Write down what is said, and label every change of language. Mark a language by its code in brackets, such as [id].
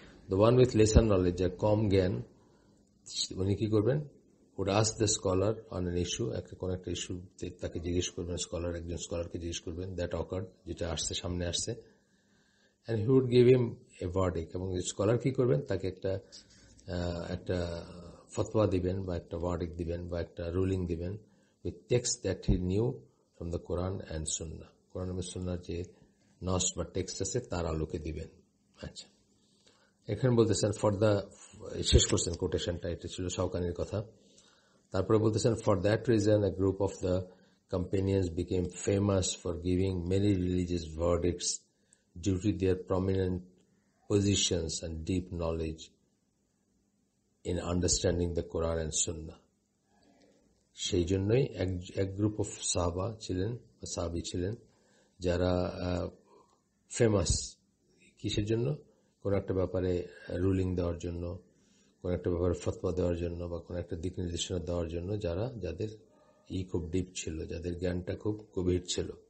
[en] The one with lesser knowledge, [bn] যার কম জ্ঞান, উনি কি করবেন, [en] would ask the scholar on an issue, [bn] কোন একটা ইস্যু তাকে জিজ্ঞেস করবেন, একজন স্কলারকে জিজ্ঞেস করবেন, [en] that occurred, [bn] যেটা আসছে, সামনে আসছে, [en] and he would give him a verdict, [bn] এবং স্কলার কি করবেন, তাকে একটা ফতোয়া দিবেন বা একটা ভার্ডিক্ট দিবেন বা একটা রুলিং দিবেন [en] with text that he knew from the Quran and Sunnah, [bn] কোরআন এবং সুন্নাহর যে নস বা টেক্সট আছে তার আলোকে দিবেন। আচ্ছা, এখানে বলতেছেন শেষ করছেন কোটেশনটা, এটা ছিল শাওকানির কথা। তারপরে বলতেছেন [en] For that reason a group of the companions became famous for giving many religious verdicts due to their prominent positions and deep knowledge in understanding the Quran and Sunnah. [bn] সেই জন্যই এক গ্রুপ অফ সাহাবী ছিলেন যারা famous, কিসের জন্য, কোন একটা ব্যাপারে রুলিং দেওয়ার জন্য, কোন একটা ব্যাপারে ফতোয়া দেওয়ার জন্য বা কোন একটা দিক নির্দেশনা দেওয়ার জন্য, যাদের খুব ডিপ ছিল, যাদের জ্ঞানটা খুব গভীর ছিল।